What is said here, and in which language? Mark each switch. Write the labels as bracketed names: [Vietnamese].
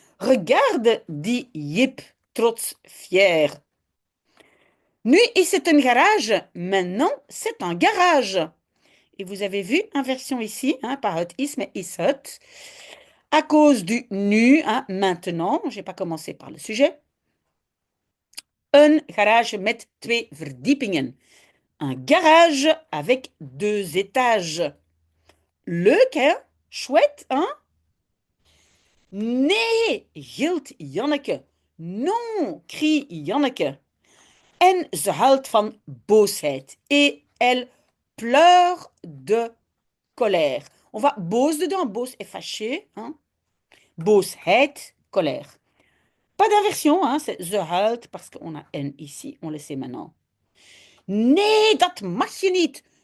[French] Regarde, dit Jip trots fier. [Dutch] Nu is het een garage. [French] Maintenant, c'est un garage. Et vous avez vu inversion ici, hein, pas het is, mais is het. À cause du nu, hein, maintenant, je n'ai pas commencé par le sujet. [Dutch] Een garage met 2 verdiepingen. [French] Un garage avec 2 étages. [Dutch] Leuk, hè? [French] Chouette, hein? [Dutch] Nee, gilt Janneke. [French] Non, crie Janneke. [Dutch] En ze huilt van boosheid. [French] Et elle pleure de colère. On va boos dedans. Boos est fâché. Hein? Boosheid, colère. Pas d'inversion, hein? C'est ze huilt parce qu'on a N ici. On le sait maintenant. [Dutch] Nee, dat mag je niet.